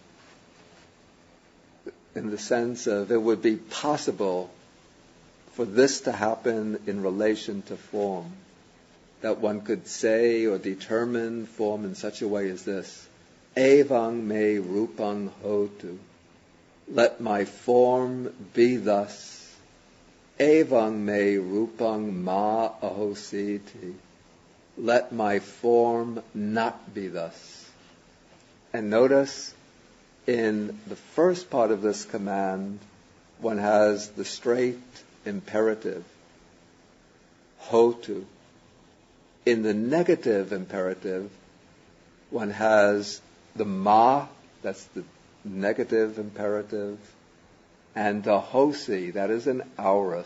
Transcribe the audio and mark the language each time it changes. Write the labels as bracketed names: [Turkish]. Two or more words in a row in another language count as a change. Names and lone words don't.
[English] in the sense of it would be possible for this to happen in relation to form, that one could say or determine form in such a way as this: [Pali] Evang me rupang hotu. [English] Let my form be thus. [Pali] Evang me rupang ma ahositi. [English] Let my form not be thus. And notice, in the first part of this command, one has the straight imperative, hotu. In the negative imperative, one has the ma, that's the negative imperative, and the hosi, that is an aorist.